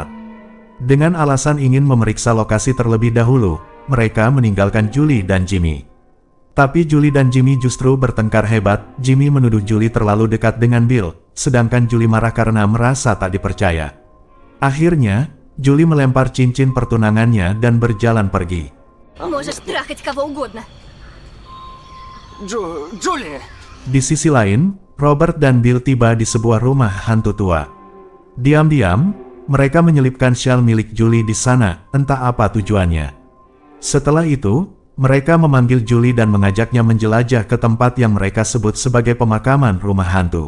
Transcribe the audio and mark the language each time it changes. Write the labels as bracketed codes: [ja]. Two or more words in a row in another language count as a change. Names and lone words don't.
[id] Dengan alasan ingin memeriksa lokasi terlebih dahulu, mereka meninggalkan Julie dan Jimmy. Tapi Julie dan Jimmy justru bertengkar hebat. Jimmy menuduh Julie terlalu dekat dengan Bill, sedangkan Julie marah karena merasa tak dipercaya. Akhirnya, Julie melempar cincin pertunangannya dan berjalan pergi. [ru] Можешь трахать кого угодно. Джули! [id] Di sisi lain, Robert dan Bill tiba di sebuah rumah hantu tua. Diam-diam, mereka menyelipkan syal milik Julie di sana, entah apa tujuannya. Setelah itu, mereka memanggil Julie dan mengajaknya menjelajah ke tempat yang mereka sebut sebagai pemakaman rumah hantu.